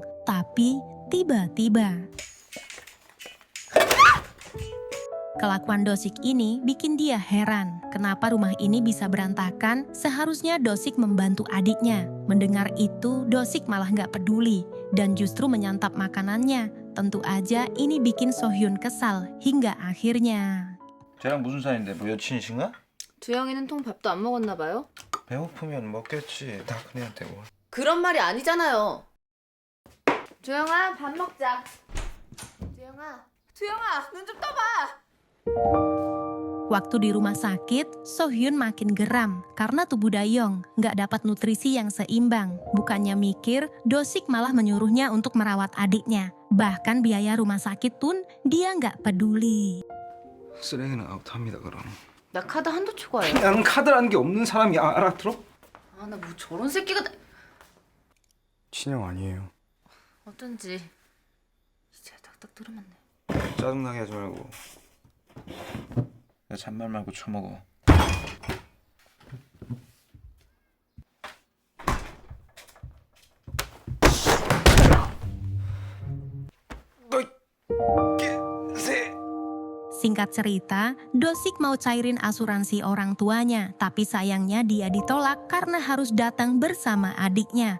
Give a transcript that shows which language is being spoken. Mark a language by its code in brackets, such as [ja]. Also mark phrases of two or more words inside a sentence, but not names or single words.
[id] Tapi, tiba-tiba kelakuan Dosik ini bikin dia heran. Kenapa rumah ini bisa berantakan? Seharusnya Dosik membantu adiknya. Mendengar itu, Dosik malah nggak peduli dan justru menyantap makanannya. Tentu aja ini bikin So-hyun kesal hingga akhirnya. [ko] 쟤랑 무슨 사이인데? 뭐 여친이신가? 두영이는 통 밥도 안 먹었나 봐요? 배고프면 먹겠지. 다 그네한테 뭐. 그런 말이 아니잖아요. 두영아, 밥 먹자. 두영아, 눈 좀 떠봐. [id] Waktu di rumah sakit, So-hyun makin geram karena tubuh Doyoung nggak dapat nutrisi yang seimbang. Bukannya mikir, Dosik malah menyuruhnya untuk merawat adiknya. Bahkan biaya rumah sakit pun dia nggak peduli. [ko] 쓰레기는 아웃합니다 그럼. 나 카드 한도 초과해. 나는 카드라는 게 없는 사람이야. 알아들어? 아, 나 뭐 저런 새끼가 친형 아니에요. 어쩐지 이제 딱딱 들어맞네. 짜증나게 하지 말고. 야 잔말 말고 처먹어. [id] Singkat cerita, Dosik mau cairin asuransi orang tuanya, tapi sayangnya dia ditolak karena harus datang bersama adiknya.